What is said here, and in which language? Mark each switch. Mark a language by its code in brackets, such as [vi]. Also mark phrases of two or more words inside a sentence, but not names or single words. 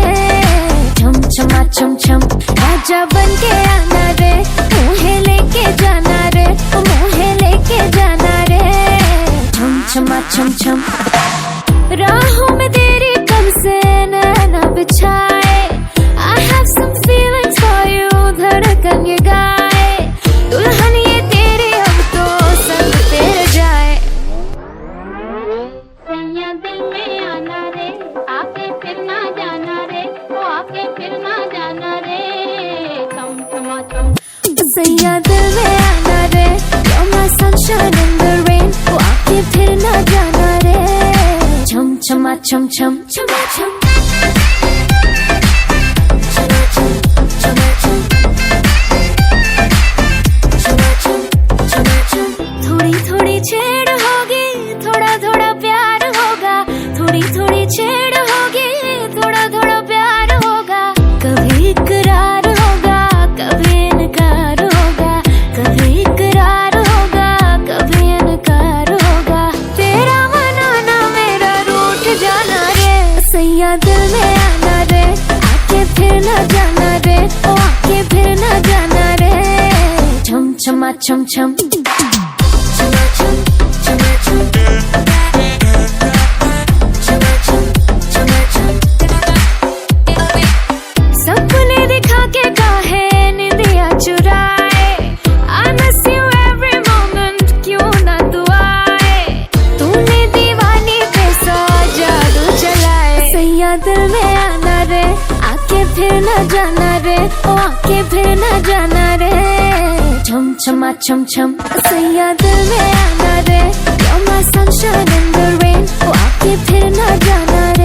[hi] छम छमा छम छम राजा बन के आना रे, मुझे लेके जाना रे, मुझे लेके जाना रे। छम छमा छम छम राहों में तेरी कब से नैना बिछाए। [en] I have some feelings for you, [hi] धड़कन ये गाए। दुल्हन ये तेरी अब तो संग तेरे जाए। सैया दिल में आना रे, आके फिर ना जाना रे, वो आके फिर ना जाना रे। छम छमा छम सैया दिल में आना रे, [en] you're my sunshine in the rain, [hi] वो आके फिर ना जाना रे। छम छमा छम छम छमा छम छमा छम छमा छम छमा छम छमा छम। थोड़ी थोड़ी छेड़ होगी, थोड़ा थोड़ा प्यार होगा, थोड़ी थोड़ी छेड़ होगी, थोड़ा थोड़ा प्यार होगा। कभी इकरार होगा, कभी इनकार होगा, कभी इकरार होगा, कभी इनकार होगा। तेरा मनाना मेरा रूठ जाना रे। सैया दिल में आना रे, आके फिर ना जाना रे, ओ आके फिर ना जाना रे। छम छमा छम छम छमा छम छमा छम छमा छम छमा छम। सपने दिखा के काहे निंदिया चुराए। [en] I miss you every moment, [hi] क्यों ना तू आए। तूने दीवानी पे सा जादू चलाए। सैया दिल में आना रे, आके फिर ना जाना रे, ओ आके फिर ना जाना रे। छम छमा छम छम सैया दिल में आना रे, [en] you're my sunshine in the rain, [hi] ओ आके फिर ना जाना रे।